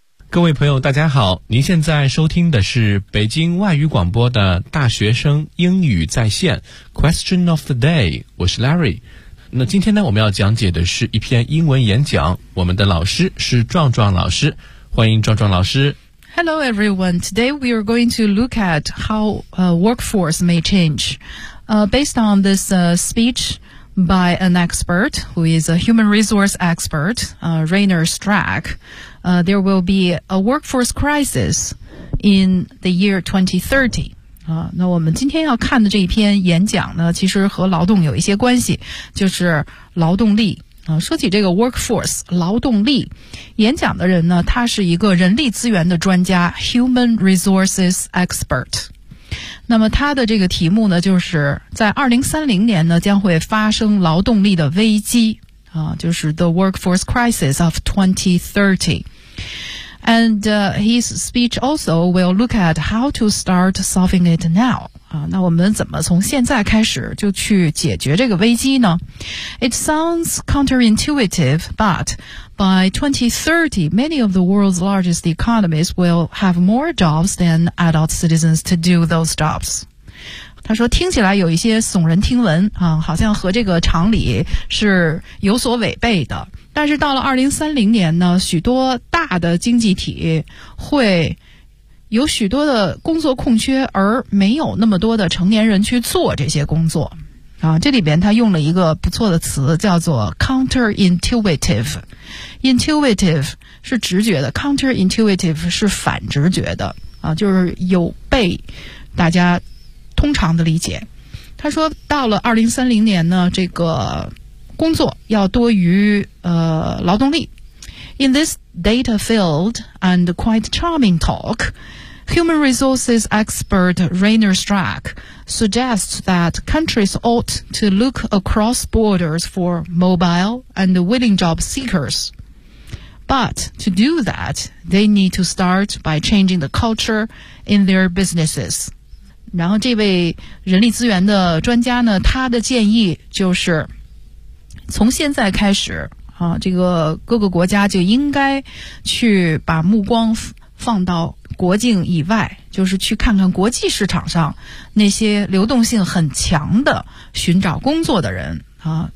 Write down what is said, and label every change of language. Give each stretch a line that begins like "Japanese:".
Chinese: 各位朋友大家好，您现在收听的是北京外语广播的大学生英语在线
English: Question of the day，
Chinese: 我是 Larry。那今天呢，我们要讲解的是一篇英文演讲，我们的老师是壮壮老师，欢迎壮壮老师。
English: Hello everyone, today we are going to look at how workforce may change based on this speech by an expert who is a human resource expert, Rainer Strack. There will be a workforce crisis in the year 2030.
Chinese: 那我们今天要看的这一篇演讲呢，其实和劳动有一些关系，就是劳动力。说起这个 workforce, 劳动力，演讲的人呢，他是一个人力资源的专家 ,
English: human resources expert。
Chinese: 那么他的这个题目呢，就是在2030年呢，将会发生劳动力的危机。就是
English: the workforce crisis of 2030. And his speech also will look at how to start solving it now.
Chinese: 那我们怎么从现在开始就去解决这个危机呢？
English: It sounds counterintuitive, but by 2030, many of the world's largest economies will have more jobs than adult citizens to do those jobs.
Chinese: 他说听起来有一些耸人听闻啊，好像和这个常理是有所违背的。但是到了2030年呢，许多大的经济体会有许多的工作空缺，而没有那么多的成年人去做这些工作。啊，这里边他用了一个不错的词，叫做 counterintuitive。 intuitive 是直觉的， counterintuitive 是反直觉的。啊，就是有被大家通常的理解。他说到了2030年呢，这个工作要多于劳动力。
English: In this data filled and quite charming talk, human resources expert Rainer Strack suggests that countries ought to look across borders for mobile and willing job seekers. But to do that, they need to start by changing the culture in their businesses.
Chinese: 然后这位人力资源的专家呢，他的建议就是从现在开始啊，这个各个国家就应该去把目光放到国境以外，就是去看看国际市场上那些流动性很强的寻找工作的人啊。